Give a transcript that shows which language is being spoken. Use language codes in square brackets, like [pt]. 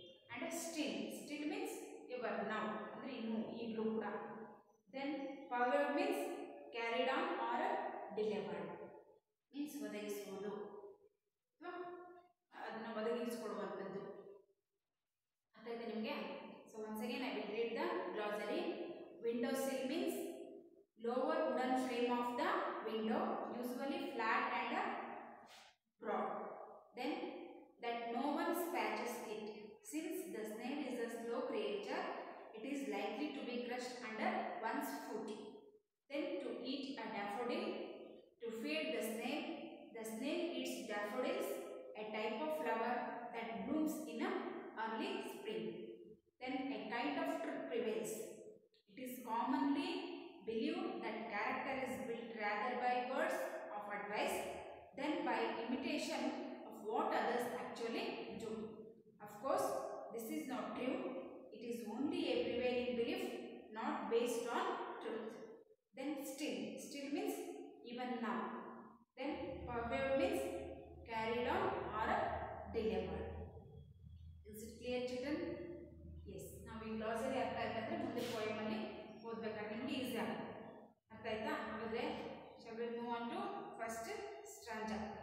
[en] and still means your now, [kn] ಅಂದರೆ ಇನ್ನೂ ಈಗಲೂ ಕೂಡ. [en] then forward means carried on or delivered, means [kn] ಒದಗಿಸುವುದು ಅಥವಾ ಅದನ್ನು ಒದಗಿಸಿಕೊಡುವಂಥದ್ದು. ಅರ್ಥ ಆಯ್ತಾ ನಿಮಗೆ? [en] So once again I will read the glossary. Window sill means lower wooden frame of the window, usually flat and broad. Then that no one scratches it. Since the snail is a slow creature, it is likely to be crushed under one's foot. Then to eat a daffodil. To feed the snail eats daffodils, a type of flower that blooms in a early spring. Then a kind of truth prevails. It is commonly believed that character is built rather by words of advice than by imitation of what others actually do. Of course, this is not true. It is only a prevailing belief, not based on truth. Then still means even now. Then purveyed means carried on or delivered. Is it clear, children? Yes. [kn] ನಾವು ಈ glossary ಅರ್ಥ ಆಯ್ತಂದ್ರೆ ಮುಂದೆ poem ಅಲ್ಲಿ ಓದಬೇಕಾದ್ರೆ ನಿಮಗೆ easy ಆಗುತ್ತೆ. ಅರ್ಥ ಆಯ್ತಾ? ಹಾಗಾದ್ರೆ [en] shall we move on to first stanza.